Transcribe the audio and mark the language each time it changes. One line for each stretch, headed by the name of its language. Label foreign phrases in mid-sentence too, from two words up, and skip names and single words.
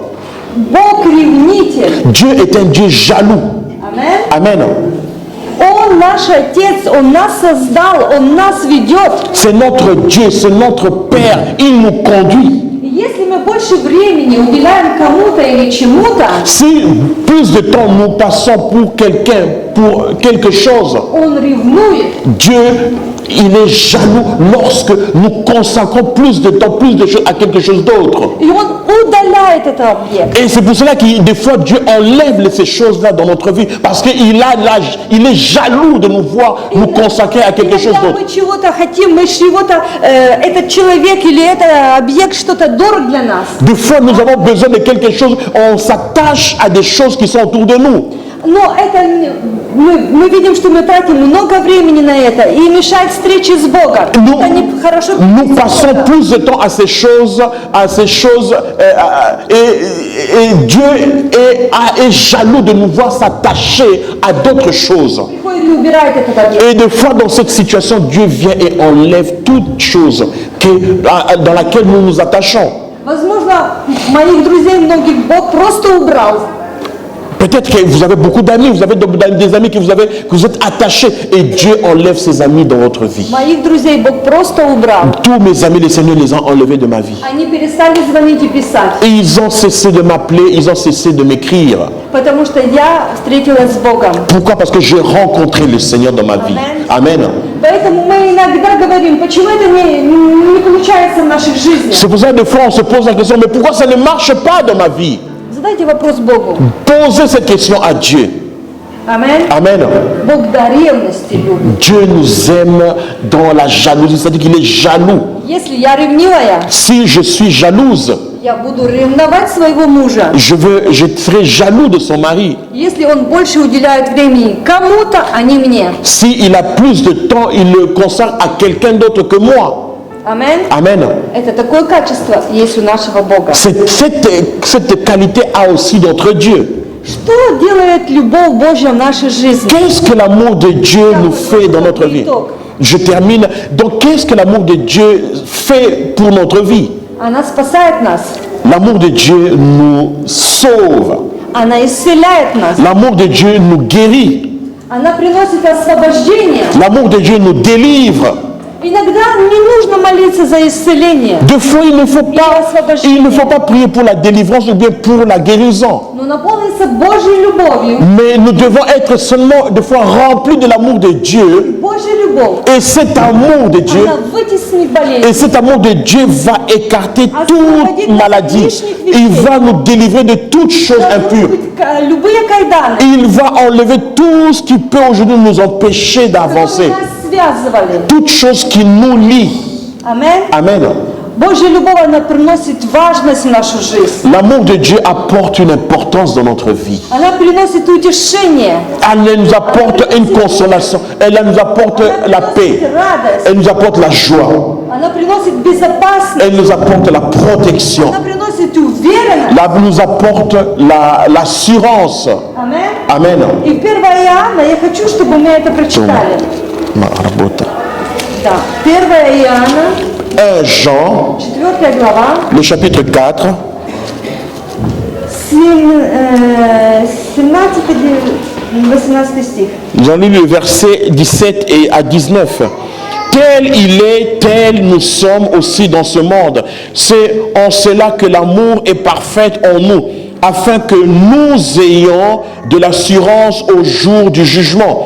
Russian: Бог ревнитель.
French: Dieu est un Dieu jaloux.
Russian: Амен.
French: Amen.
Russian: Он наш Отец, Он нас создал, Он нас ведет.
French: C'est notre Dieu, c'est notre Père. Il nous conduit.
Russian: И если мы больше времени уделяем кому-то или чему-то,
French: Si plus de temps nous passons pour quelqu'un, pour quelque chose,
Russian: Он ревнует.
French: Dieu, il est jaloux lorsque nous consacrons plus de temps, plus de choses à quelque chose d'autre.
Russian: И Он удаляет этот объект.
French: Et c'est pour cela que des fois Dieu enlève ces choses-là dans notre vie, parce qu'il est jaloux de nous voir nous consacrer à quelque chose
Russian: Когда
French: d'autre.
Russian: мы чего-то хотим, мы чего-то, этот человек или этот объект что-то дорог для нас.
French: Des fois nous avons besoin de quelque chose, on s'attache à des choses qui sont autour de nous.
Russian: Но это мы видим, что мы тратим много времени на это и мешает встрече с Богом. Это не хорошо.
French: Nous passons plus de temps à ces choses, et Dieu est jaloux de nous voir s'attacher à d'autres choses.
Russian: Приходит и убирает этот объект.
French: Et des fois dans cette situation, Dieu vient et enlève toute chose dans laquelle nous nous attachons.
Russian: Возможно, моих друзей многих Бог просто убрал.
French: Peut-être que vous avez beaucoup d'amis, vous avez des amis que vous êtes attachés, et Dieu enlève ses amis dans votre vie.
Russian: Моих друзей Бог просто убрал.
French: Tous mes amis, le Seigneur les a enlevés de ma vie.
Russian: Они перестали звонить и писать.
French: Et ils ont cessé de m'appeler, ils ont cessé de m'écrire.
Russian: Потому что я встретилась с Богом.
French: Pourquoi? Parce que j'ai rencontré le Seigneur dans ma vie. Amen.
Russian: Поэтому мы иногда говорим, почему это не получается в наших жизнях.
French: C'est pour ça que des fois on se pose la question, mais pourquoi ça ne marche pas dans ma vie?
Russian: Задайте вопрос Богу.
French: Posez cette question à Dieu.
Russian: Амен.
French: Amen.
Russian: Бог до ревности любит.
French: Dieu nous aime dans la jalousie, c'est-à-dire qu'il est jaloux.
Russian: Если я ревнивая,
French: Si je suis jalouse,
Russian: я буду ревновать своего мужа.
French: je serai jaloux de son mari.
Russian: Если он больше уделяет времени кому-то, а не мне.
French: S'il a plus de temps, il le consacre à quelqu'un d'autre que moi.
Russian: Амен.
French: Amen.
Russian: Это такое качество есть у нашего Бога.
French: Cette qualité a aussi notre Dieu.
Russian: Что делает любовь Божья в нашей жизни?
French: Qu'est-ce que l'amour de Dieu nous fait dans notre vie? Je termine. Donc, qu'est-ce que l'amour de Dieu fait pour notre vie?
Russian: Она спасает нас.
French: L'amour de Dieu nous sauve.
Russian: Она исцеляет нас.
French: L'amour de Dieu nous guérit.
Russian: Она приносит освобождение.
French: L'amour de Dieu nous délivre.
Russian: Иногда не нужно молиться за исцеление,
French: Deux fois, il ne faut pas prier pour la délivrance ou bien pour la guérison.
Russian: но наполниться Божьей любовью.
French: Mais nous devons être seulement des fois remplis de l'amour de Dieu.
Russian: Божья любовь,
French: Et cet amour de Dieu,
Russian: она вытеснит болезнь.
French: et cet amour de Dieu va écarter toute maladie. Il va nous délivrer de toutes choses impures.
Russian: Любые кайданы,
French: Il va enlever tout ce qui peut aujourd'hui nous empêcher d'avancer.
Russian: которые нас связывали.
French: Toutes choses qui nous lient.
Russian: Аминь.
French: Amen.
Russian: Божья любовь, она приносит важность в нашу жизнь.
French: L'amour de Dieu apporte une importance dans notre vie.
Russian: Она приносит утешение,
French: Elle nous apporte une consolation. Elle nous apporte la paix.
Russian: радость.
French: Elle nous apporte la joie.
Russian: Она приносит безопасность.
French: Elle nous apporte la protection.
Russian: Она приносит уверенность.
French: Elle nous apporte l'assurance.
Russian: Аминь.
French: Amen.
Russian: И 1 Иоанна, я хочу, чтобы мы это прочитали. Да. 1 Иоанна,
French: 1 Jean,
Russian: 4 глава,
French: le chapitre 4,
Russian: 17-18 стих.
French: nous allons lire le verset 17 et à 19. Tel il est, tel nous sommes aussi dans ce monde. C'est en cela que l'amour est parfait en nous, afin que nous ayons de l'assurance au jour du jugement.